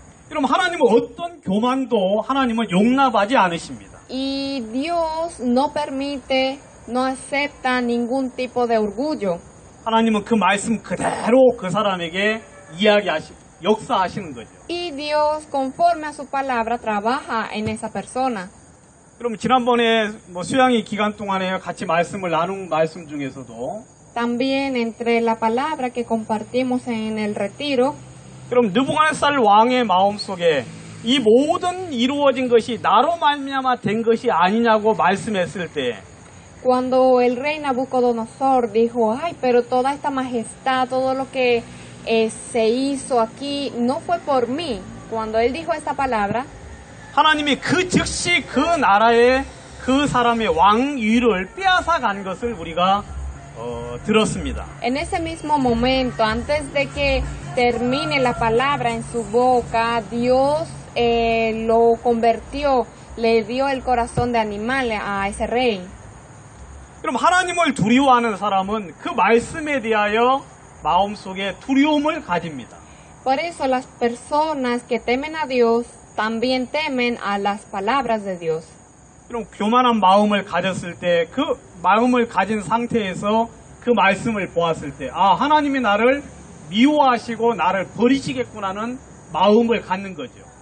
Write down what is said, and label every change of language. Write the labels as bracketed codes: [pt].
[ko] 여러분, 하나님은 어떤 교만도 하나님은 용납하지 않으십니다. [es] Y Dios no permite, no acepta ningún tipo de orgullo. [ko] 하나님은 그 말씀 그대로 그 사람에게 역사하시는 거죠. [es] Y Dios, conforme a su palabra, trabaja en esa persona. [ko] 그럼 지난번에 수양이 기간 동안에 같이 말씀을 나눈 말씀 중에서도 [es] También entre la palabra que compartimos en el retiro, [ko] 그럼 느부갓네살 왕의 마음속에 이 모든 이루어진 것이 나로 말미암아 된 것이 아니냐고 말씀했을 때 [es] cuando el rey Nabucodonosor dijo, ay, pero toda esta majestad, todo lo que se hizo aquí, no fue por mí. Cuando él dijo esta palabra, [ko] 하나님이 그 즉시 그 나라의 그 사람의 왕위를 빼앗아 간 것을 우리가 들었습니다. [es] en ese mismo momento, antes de que termine la palabra en su boca, Dios lo convirtió, le dio el corazón de animal a ese rey. [ko] 그럼 하나님을 두려워하는 사람은 그 말씀에 대하여 마음속에 두려움을 가집니다. [es] Por eso las personas que temen a Dios también temen a las palabras de Dios. [ko] 그럼 교만한 마음을 가졌을 때 그 마음을 가진 상태에서 그 말씀을 보았을 때 하나님이 나를 미워하시고 나를 버리시겠구나는 마음을 갖는 거죠.